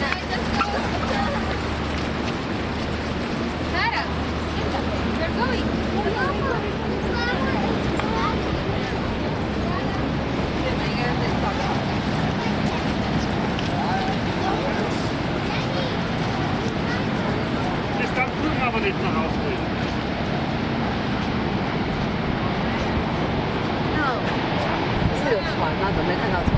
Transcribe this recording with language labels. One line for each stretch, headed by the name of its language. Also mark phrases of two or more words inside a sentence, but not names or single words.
English: Sarah, they're going.
German: Das kann drüben aber nicht nach Hause gehen.
Chinese: 是有船吗？怎么没看到船？